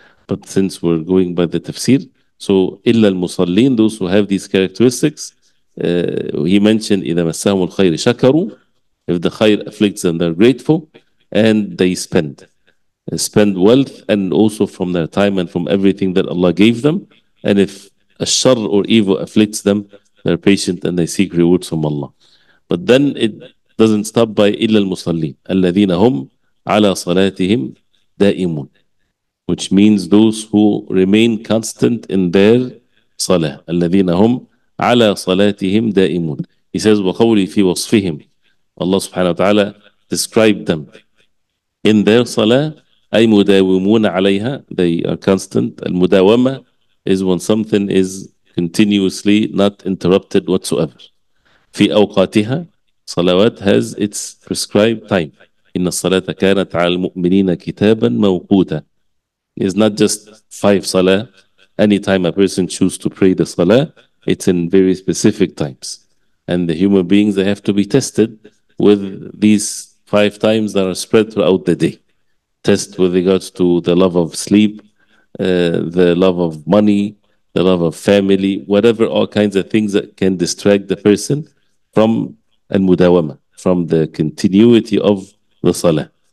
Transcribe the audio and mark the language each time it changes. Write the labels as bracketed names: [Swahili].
[English] But since we're going by the tafsir, so illa al-musallin, those who have these characteristics, he mentioned [Arabic] إذا مسهم الخير شكروا, [English] if the khair afflicts them, they're grateful, and they spend wealth and also from their time and from everything that Allah gave them. And if a shar or evil afflicts them, they're patient and they seek rewards from Allah. But then it doesn't stop by [Arabic] إلا المصلين الذين هم على صلاتهم دائمون, [English] which means those who remain constant in their [Arabic] صلاة, الذين هم على صلاتهم دائمون. [English] He says [Arabic] وقولي في وصفهم, [English] Allah subhanahu wa ta'ala described them in their صلاة, [Arabic] أي مداومون عليها, [English] they are constant. المداومة is when something is continuously not interrupted whatsoever. [Arabic] في أوقاتها, [English] صلوات has its prescribed time. [Arabic] إن الصلاة كانت على المؤمنين كتابا موقوتا. [English] It's not just 5 salah. Anytime a person chooses to pray the salah, it's in very specific times. And the human beings, they have to be tested with these 5 times that are spread throughout the day. Test with regards to the love of sleep, the love of money, the love of family, whatever, all kinds of things that can distract the person from al-mudawama, from the continuity of the salah.